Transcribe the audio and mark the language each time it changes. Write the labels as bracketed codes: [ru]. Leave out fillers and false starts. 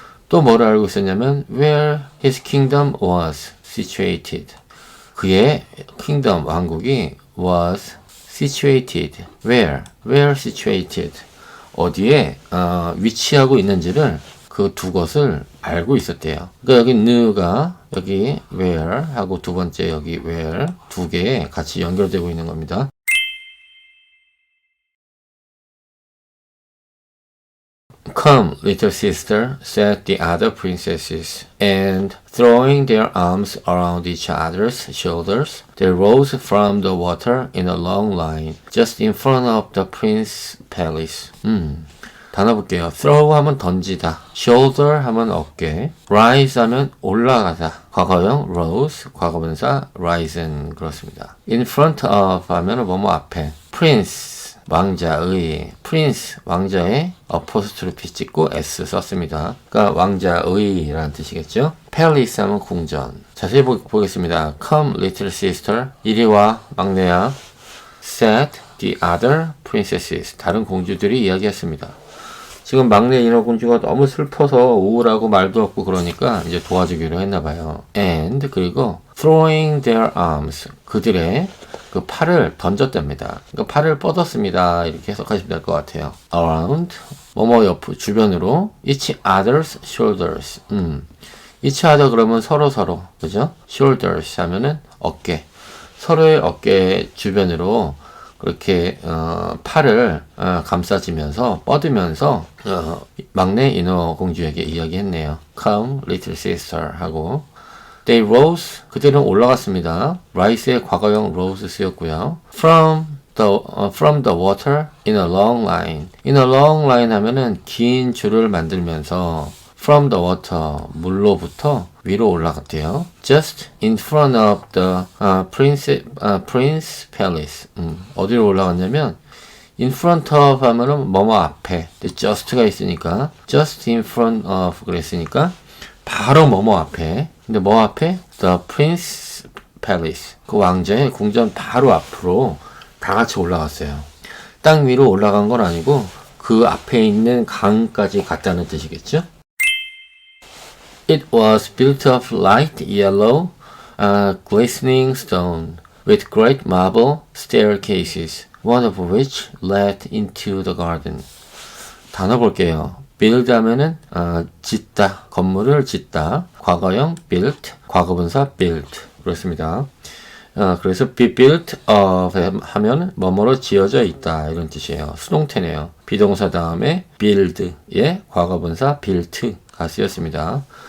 [ko] 또 뭐를 알고 있었냐면 [en] where his kingdom was situated, [ko] 그의 킹덤, 왕국이 [en] was situated, where situated, [ko] 어디에 위치하고 있는지를 그 두 것을 알고 있었대요. 그러니까 여기 knew가 여기 where 하고 두 번째 여기 where 두 개에 같이 연결되고 있는 겁니다. [en] Come, little sister, said the other princesses, and throwing their arms around each other's shoulders, they rose from the water in a long line, just in front of the prince's palace. [ko] 단어 볼게요. throw 하면 던지다, shoulder 하면 어깨, rise 하면 올라가다, 과거형 rose, 과거분사 risen, 그렇습니다. in front of 하면 뭐뭐 앞에, prince, 왕자의, prince, 왕자의 어포스트로피 찍고 s 썼습니다. 그러니까 왕자의라는 뜻이겠죠. palace 하면 궁전. 자세히 보겠습니다. [en] come little sister, [ko] 이리 와 막내야, [en] said the other princesses, [ko] 다른 공주들이 이야기했습니다. 지금 막내 인어공주가 너무 슬퍼서 우울하고 말도 없고 그러니까 이제 도와주기로 했나봐요. and, 그리고 [en] throwing their arms, [ko] 그들의 그 팔을 던졌답니다. 그러니까 팔을 뻗었습니다. 이렇게 해석하시면 될 것 같아요. around, 뭐뭐 옆, 주변으로, [en] each other's shoulders. [ko] each other 그러면 서로, 그죠? shoulders 하면은 어깨. 서로의 어깨 주변으로 그렇게 팔을 감싸지면서 뻗으면서 막내 인어 공주에게 이야기했네요. [en] Come, little sister 하고 They rose, [ko] 그들은 올라갔습니다. rise의 과거형 rose 쓰였고요. [en] From the water in a long line. in a long line [ko] 하면은 긴 줄을 만들면서 [en] from the water, [ko] 물로부터 위로 올라갔대요. [en] Just in front of the prince palace. [ko] 어디로 올라갔냐면 [en] in front of [ko] 하면은 뭐뭐 앞에. just가 있으니까 [en] just in front of [ko] 그랬으니까 바로 뭐뭐 앞에. 근데 뭐 앞에? [en] The prince palace. [ko] 그 왕자의 궁전 바로 앞으로 다 같이 올라갔어요. 땅 위로 올라간 건 아니고 그 앞에 있는 강까지 갔다는 뜻이겠죠? [en] It was built of light yellow, glistening stone, with great marble staircases, one of which led into the garden. [ko] 단어 볼게요. build 하면은 짓다, 건물을 짓다, 과거형 built, 과거분사 built, 그렇습니다. 그래서 be built of 하면 뭐뭐로 지어져 있다 이런 뜻이에요. 수동태네요. 비동사 다음에 build의 과거분사 built가 쓰였습니다.